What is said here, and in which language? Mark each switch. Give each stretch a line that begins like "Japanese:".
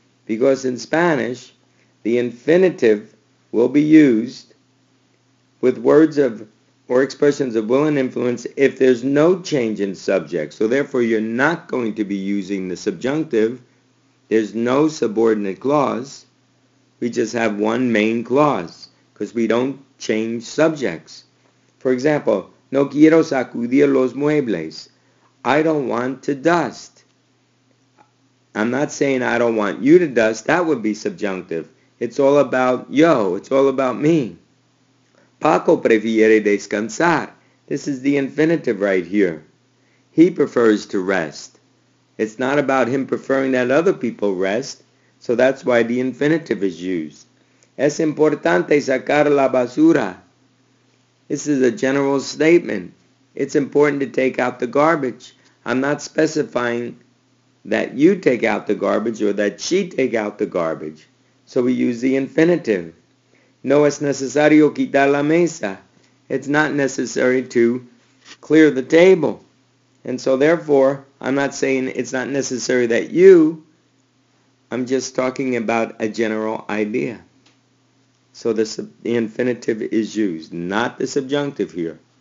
English: Because in Spanish, the infinitive will be used with words of or expressions of will and influence if there's no change in subject. So therefore, you're not going to be using the subjunctive there's no subordinate clause. We just have one main clause because we don't change subjects. For example,
Spanish: no quiero sacudir los muebles.
English: I don't want to dust. I'm not saying I don't want you to dust. That would be subjunctive. It's all about yo. It's all about me.
Spanish: Paco prefiere descansar.
English: This is the infinitive right here. He prefers to rest. It's not about him preferring that other people rest, so that's why the infinitive is used.
Spanish: Es importante sacar la basura.
English: This is a general statement. It's important to take out the garbage. I'm not specifying that you take out the garbage or that she take out the garbage. So we use the infinitive.
Spanish: No es necesario quitar la mesa.
English: It's not necessary to clear the table. And so therefore, I'm not saying it's not necessary that you, I'm just talking about a general idea. So the infinitive is used, not the subjunctive here.